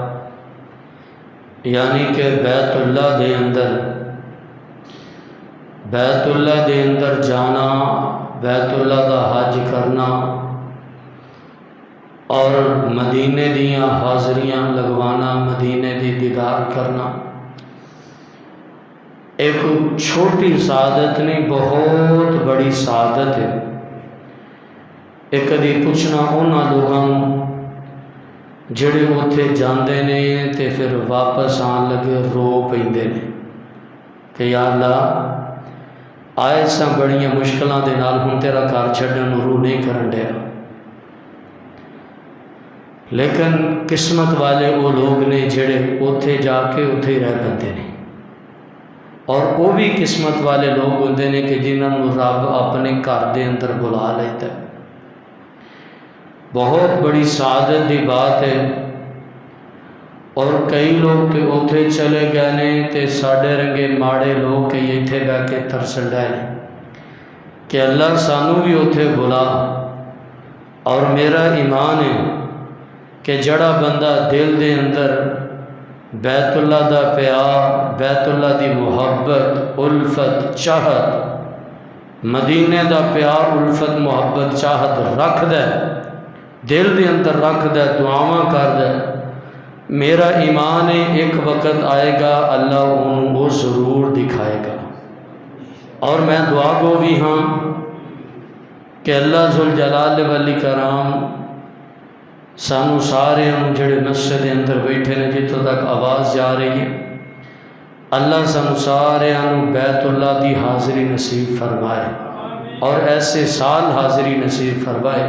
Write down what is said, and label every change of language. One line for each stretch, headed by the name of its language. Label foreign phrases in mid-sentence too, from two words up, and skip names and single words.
Punjabi: یعنی کہ بیت اللہ دے اندر، بیت اللہ دے اندر جانا، بیت اللہ دا حج کرنا اور مدینے دیاں حاضریاں لگوانا، مدینے دی دیدار کرنا، ایک چھوٹی سعادت نہیں، بہت بڑی سعادت ہے۔ ایک کدی پوچھنا انہاں لوگاں جڑے اتھے جاندے نے تے پھر واپس آن لگے رو پیندے نے کہ یا اللہ آئے ساں بڑیاں مشکلاں دے نال، ہن تیرا گھر چھڈن روح نہیں کرن ڈیا، لیکن قسمت والے وہ لوگ نے جڑے اتھے جا کے اتھے رہ پندے نے، اور وہ بھی قسمت والے لوگ ہوندے نے کہ جنہاں نوں رب اپنے گھر دے اندر بلا لیتا ہے۔ بہت بڑی سعادت دی بات ہے، اور کئی لوگ تے اتھے چلے گئے نے تے ساڈے رنگے ماڑے لوگ کہ اتھے بیٹھ کے ترسن ڈے نے کہ اللہ سانو بھی اتھے بلا۔ اور میرا ایمان ہے کہ جڑا بندہ دل دے اندر بیت اللہ دا پیار، بیت اللہ دی محبت، الفت، چاہت، مدینے دا پیار، الفت، محبت، چاہت رکھ دے، دل دے اندر رکھ دے، دعاواں کر دے،
Urdu: میرا ایمان ہے ایک وقت آئے گا اللہ انہوں وہ ضرور دکھائے گا۔
Punjabi: اور میں دعا گو بھی ہاں کہ اللہ
Arabic: ذوالجلال والاکرام
Punjabi: سانو سارے ہم جڑے مسجد اندر بیٹھے نے، جتوں تک آواز جا رہی ہے، اللہ سانو سارے ہم بیت اللہ دی حاضری نصیب فرمائے اور ایسے سال حاضری نصیب فرمائے۔